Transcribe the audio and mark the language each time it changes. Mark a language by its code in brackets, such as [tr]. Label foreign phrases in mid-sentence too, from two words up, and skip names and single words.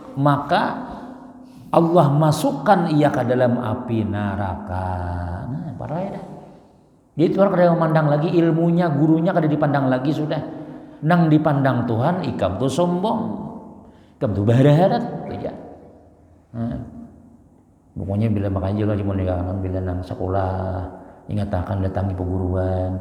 [bjn] maka Allah masukkan ia ke dalam api neraka. Nah, parah ya. Jadi orang kada memandang lagi ilmunya, gurunya kada dipandang lagi sudah. Nang dipandang Tuhan, ikam tuh sombong, ikam tuh baharat aja. Pokoknya bila makanya juga cuma dikatakan bila nang sekolah ingatakan datangi perguruan.